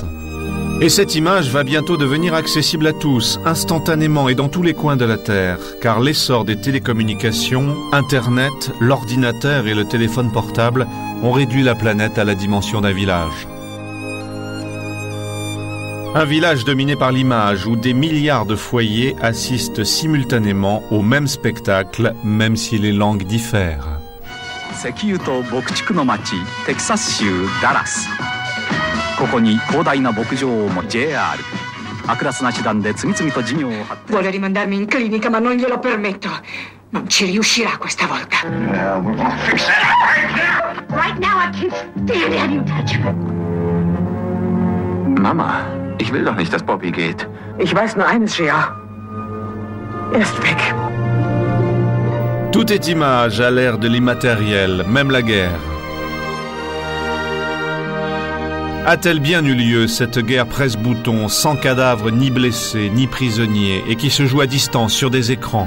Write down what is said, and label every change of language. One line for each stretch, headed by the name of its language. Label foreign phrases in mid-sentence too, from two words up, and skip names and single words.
French: Et cette image va bientôt devenir accessible à tous, instantanément et dans tous les coins de la Terre, car l'essor des télécommunications, Internet, l'ordinateur et le téléphone portable ont réduit la planète à la dimension d'un village. Un village dominé par l'image où des milliards de foyers assistent simultanément au même spectacle, même si les langues diffèrent.
Japanese: 石油と牧畜の町テキサス州ダラス。ここに広大な牧場を持つ JR。アクラスな手段で次々と事業を発展。
Italian: Vuole rimandarmi in clinica, ma non glielo permetto. Non ci riuscirà questa volta.
English: Right now I can't stand it. You touch me.
German: Mama, ich will doch nicht, dass Bobby geht. Ich weiß nur eines, Gia. Er ist weg.
French: Tout est image à l'ère de l'immatériel, même la guerre. A-t-elle bien eu lieu, cette guerre presse-bouton, sans cadavres ni blessés, ni prisonniers, et qui se joue à distance sur des écrans?